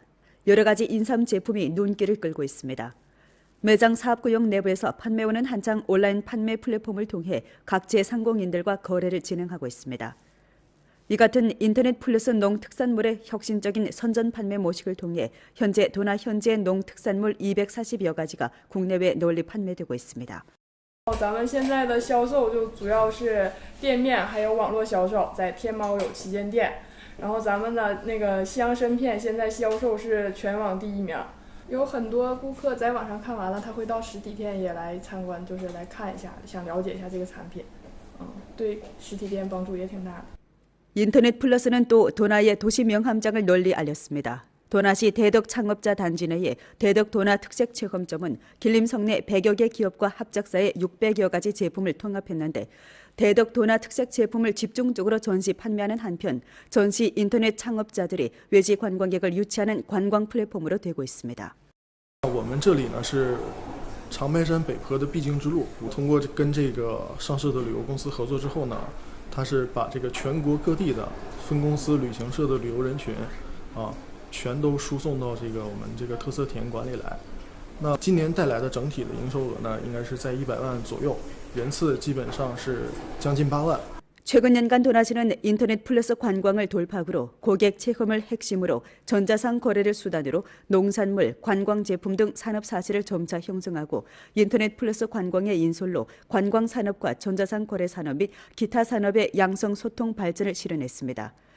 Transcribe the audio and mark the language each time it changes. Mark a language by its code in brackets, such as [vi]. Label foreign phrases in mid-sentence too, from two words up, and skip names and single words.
[ko] 여러 가지 인삼 제품이 눈길을 끌고 있습니다. 매장 사업구역 내부에서 판매원은 한창 온라인 판매 플랫폼을 통해 각지의 상공인들과 거래를 진행하고 있습니다. 이 같은 인터넷 플러스 농특산물의 혁신적인 선전 판매 모식을 통해 현재 도나 현지의 농특산물 240여 가지가 국내외 널리 판매되고 있습니다. [zh] 咱们现在的销售就主要是店面还有网络销售，在天猫有旗舰店。然后咱们的那个西洋参片现在销售是全网第1名。有很多顾客在网上看完了，他会到实体店也来参观，就是来看一下，想了解一下这个产品。对实体店帮助也挺大的。 [ko] 인터넷 플러스는 또 도나의 도시 명함장을 널리 알렸습니다. 도나시 대덕 창업자 단지 내에 대덕 도나 특색 체험점은 길림성 내 100여 개 기업과 합작사의 600여 가지 제품을 통합했는데 대덕 도나 특색 제품을 집중적으로 전시 판매하는 한편 전시 인터넷 창업자들이 외지 관광객을 유치하는 관광 플랫폼으로 되고 있습니다. [zh] 我们这里呢是长白山北坡的必经之路，通过跟这个上市的旅游公司合作之后呢，它是把这个全国各地的分公司旅行社的旅游人群全都输送到这个我们这个特色体验馆里来。那今年带来的整体的营收额呢，应该是在100万左右，人次基本上是将近8万。 [ko] 최근 연간 도나시는 인터넷 플러스 관광을 돌파구로 고객 체험을 핵심으로 전자상 거래를 수단으로 농산물, 관광 제품 등 산업 사실을 점차 형성하고 인터넷 플러스 관광의 인솔로 관광 산업과 전자상 거래 산업 및 기타 산업의 양성 소통 발전을 실현했습니다.